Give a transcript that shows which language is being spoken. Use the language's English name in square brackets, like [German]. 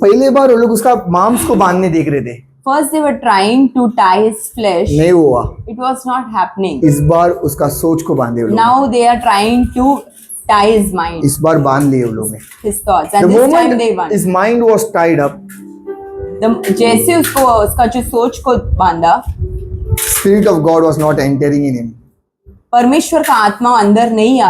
[Hindi] पहले बार वो लोग उसका मांस को बांधने देख रहे थे, [English] First they were trying to tie his flesh. [Hindi] नहीं हुआ। [English] It was not happening. [Hindi] इस बार उसका सोच को बांधे वो लोग। [English] Now they are trying to tie his mind, [Hindi] इस बार बांध लिए वो लोग ने। [English] his thoughts, The and this time moment they won. his mind was tied up, [Hindi] जैसे उसको उसका जो सोच को बांधा, [English] Spirit of God was not entering in him. [Hindi] परमेश्वर का आत्मा अंदर नहीं आ